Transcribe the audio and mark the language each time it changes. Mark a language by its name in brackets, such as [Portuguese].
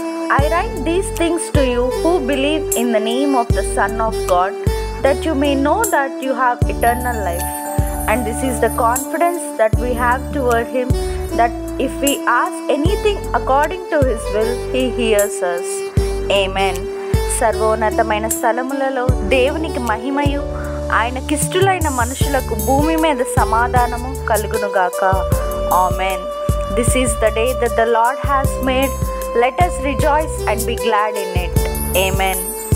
[English] I write these things to you who believe in the name of the Son of God, that you may know that you have eternal life. And this is the confidence that we have toward Him, that if we ask anything according to His will, He hears us. Amen. [Telugu] సర్వోన్నతమైన స్థలములలో దేవునికి మహిమయు ఆయనకిష్టులైన మనుషులకు భూమి మీద సమాధానము కలుగునుగాక. Amen. [English] This is the day that the Lord has made. Let us rejoice and be glad in it. Amen.